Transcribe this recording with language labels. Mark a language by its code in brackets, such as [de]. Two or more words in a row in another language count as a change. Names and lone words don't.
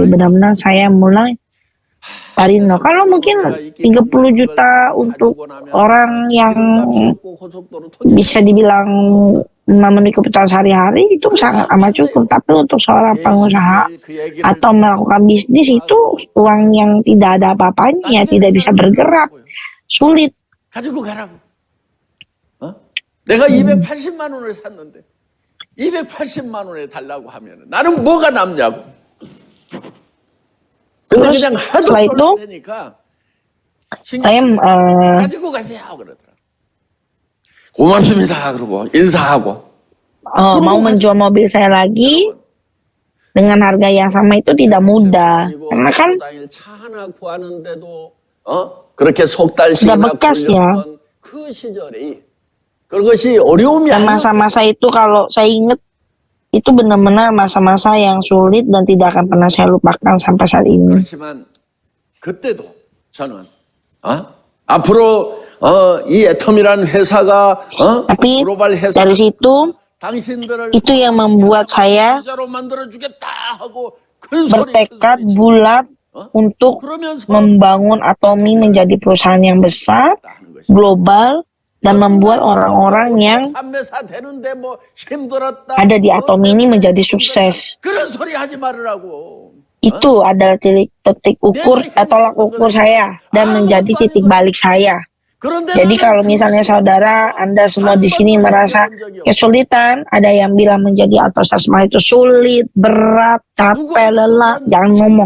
[id] Benar-benar saya mulai dari nol. Kalau mungkin 30 juta untuk orang yang bisa dibilang memenuhi kebutuhan sehari-hari itu sangat amat cukup. Tapi untuk seorang pengusaha atau melakukan bisnis itu uang yang tidak ada apa-apanya, tidak bisa bergerak, sulit. [ko] 내가 280만 원을 샀는데 280만 원에 달라고 하면 나는 뭐가 남냐고. 근데 [id] Terus [ko] 그냥 하도 [id] setelah itu [ko] 쫄라대니까 [id] saya [ko] 가지고 가세요 그러더라. 고맙습니다 그러고 인사하고. [id] mau menjual mobil saya lagi dengan harga yang sama itu tidak mudah. Karena kan [ko] 차 하나 구하는데도 그렇게 석 달씩이나 [id] udah bekas ya. [ko] 걸렸던 그 시절이 그것이 어려움이 [id] Dan masa-masa itu kalau saya ingat itu benar-benar masa-masa yang sulit dan tidak akan pernah saya lupakan sampai saat ini. [ko] 그렇지만 그때도 저는 앞으로 이 애텀이라는 회사가 [id] Tapi [ko] 글로벌 회사 [id] dari situ [ko] 당신들을 [id] itu yang membuat saya [ko] 부자로 만들어주겠다 하고 큰 소리 [id] bertekad bulat untuk [ko] 그러면서 [id] membangun Atomi menjadi perusahaan yang besar, global, dan membuat orang-orang yang [ko] 판매사 되는데 뭐 힘들었다. [id] ada di Atomi ini menjadi sukses. [ko] 그런 소리 하지 말으라고. [id] Itu adalah titik ukur, tolak ukur saya dan menjadi titik balik saya. Jadi kalau misalnya saudara, Anda semua di sini merasa kesulitan, ada yang bilang menjadi autos asma itu sulit, berat, capek, lelah, jangan ngomong.